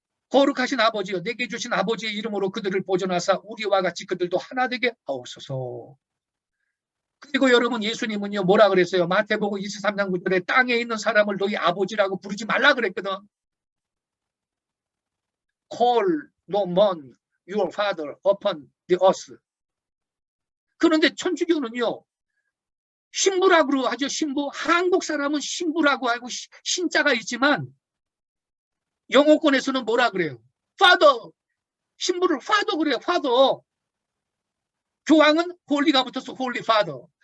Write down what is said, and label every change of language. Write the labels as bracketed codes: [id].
[ko] 거룩하신 아버지요 내게 주신 아버지의 이름으로 그들을 보존하사 우리와 같이 그들도 하나 되게 하옵소서. 그리고 여러분 예수님은요 뭐라 그랬어요? 마태복음 23장 9절에 땅에 있는 사람을 너희 아버지라고 부르지 말라 그랬거든. [en] Call no man your father upon the earth. [ko] 그런데 천주교는요 신부라고 하죠. 신부. 한국 사람은 신부라고 하고 신자가 있지만 영어권에서는 뭐라 그래요? Father. 신부를 Father 그래요. Father. 교황은 홀리가 붙어서 Holy Father.